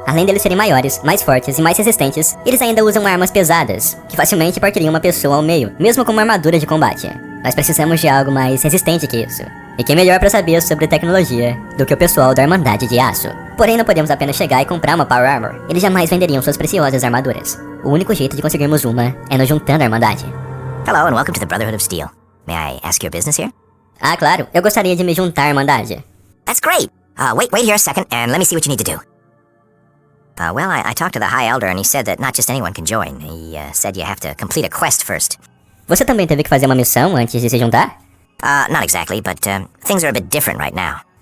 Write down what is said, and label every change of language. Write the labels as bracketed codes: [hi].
[pt] Além deles serem maiores, mais fortes e mais resistentes, eles ainda usam armas pesadas, que facilmente partiriam uma pessoa ao meio, mesmo com uma armadura de combate. Nós precisamos de algo mais resistente que isso. E quem melhor para saber sobre tecnologia do que o pessoal da Irmandade de Aço? Porém, não podemos apenas chegar e comprar uma Power Armor. Eles jamais venderiam suas preciosas armaduras. O único jeito de conseguirmos uma é nos juntando à Irmandade. [en] Hello and welcome to the Brotherhood of Steel. May I ask your business here? [pt] Ah, claro, eu gostaria de me juntar à Irmandade. [en] That's great. Wait here a second and let me see what you need to do. Well, I talked to the High Elder and he said that not just anyone can join. He said you have to complete a quest first. [pt] Você também teve que fazer uma missão antes de se juntar? [en] Not exactly, but things are a bit different right now.